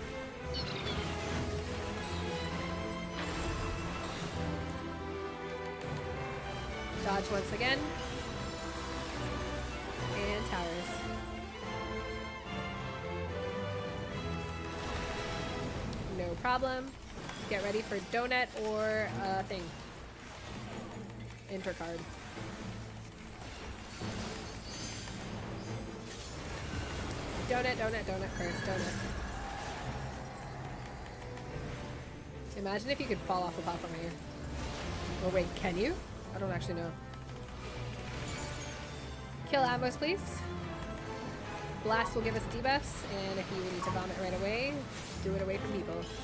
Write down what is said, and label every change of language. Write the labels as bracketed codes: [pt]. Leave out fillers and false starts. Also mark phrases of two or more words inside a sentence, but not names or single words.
[en] Dodge once again. And towers. No problem. get ready for donut or thing. Intercard. Donut, donut, donut, curse, donut. Imagine if you could fall off a platform here. Oh wait, can you? I don't actually know. Kill Atmos, please. Blast will give us debuffs, and if you need to vomit right away, do it away from people.